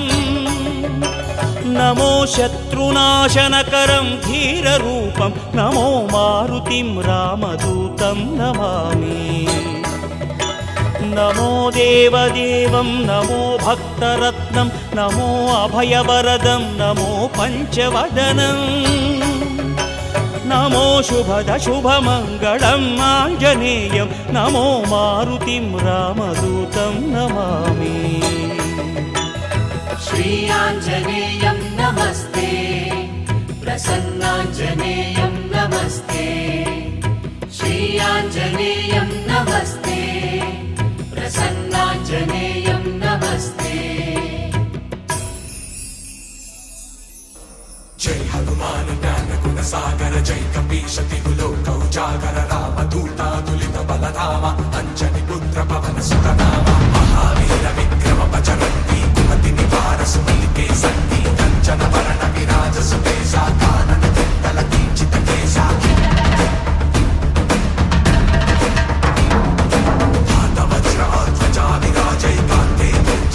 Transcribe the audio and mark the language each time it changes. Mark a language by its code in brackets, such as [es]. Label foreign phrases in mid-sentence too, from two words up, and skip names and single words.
[sa] నమో శత్రునాశనకరం ధీరరూపం నమో మారుతిం రామదూతం నమామి నమో దేవదేవం నమో భక్తరత్నం నమో అభయవరదం నమో పంచవదనం నమో శుభద శుభమంగళం ఆంజనేయం నమో మారుతిం రామదూతం నమామి श्रीयाञ्जनेयं नमस्ते प्रसन्नाञ्जनेयं नमस्ते श्रीयाञ्जनेयं नमस्ते प्रसन्नाञ्जनेयं नमस्ते [awa] जय हनुमान ज्ञान गुण सागर जय कपीश तिहु लोक उजागर रामदूता तुलित बलधामा अंजनी पुत्र पवन सुत नामा महावीर विक्रम बजरंगी कुमति निवार सुमति के संगी कंचन वरण विराज सुबेसा कानन कुंडल कींचित केसा हाथ वज्र ध्वजा विराजय कांते